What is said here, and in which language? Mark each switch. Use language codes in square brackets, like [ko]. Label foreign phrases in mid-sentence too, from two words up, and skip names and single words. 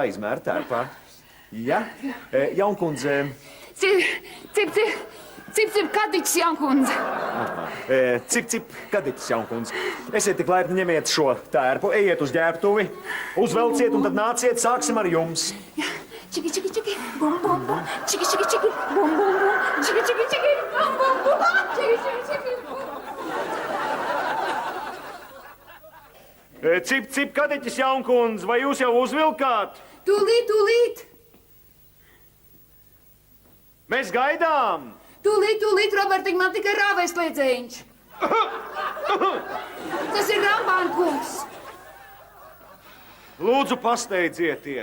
[lv] izmēra tērpā. Jā? Jaunkundze... Cip, kadiķis, jaunkundze. Cip, kadiķis, jaunkundze. Esiet tik laipni, ņemiet šo tērpu, ejiet uz ģērbtuvi, uzvelciet un tad nāciet, sāksim ar jums. Jā. Čiki, čiki, čiki, bum, bum, bum. Čiki, čiki, čiki, bum, bum, bum. Čiki, čiki, čiki, bum, bum, bum. Čiki, čiki, čiki, bum. Cip, kadiķis, jaunkundze, vai jūs jau uzvilkāt? Tūlīt. Mēs gaidām! Tūlīt, Robertiņ, man tikai rāvēs liedzējiņš. Tas ir Rambānkungs. Lūdzu, pasteidzieties!